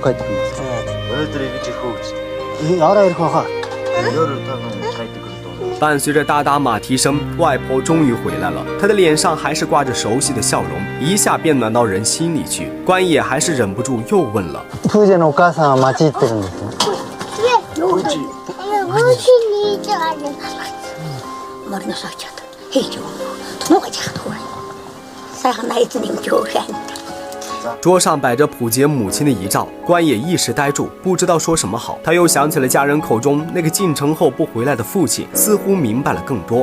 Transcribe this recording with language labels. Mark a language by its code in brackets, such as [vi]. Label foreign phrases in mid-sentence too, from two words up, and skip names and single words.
[zh] 伴随着哒哒马蹄声，外婆终于回来了。她的脸上还是挂着熟悉的笑容，一下便暖到人心里去。关野还是忍不住又问了： [ja] プージェのお母さんは町行ってるんですね。 [zh] 桌上摆着溥杰母亲的遗照，关野一时呆住，不知道说什么好。他又想起了家人口中那个进城后不回来的父亲，似乎明白了更多。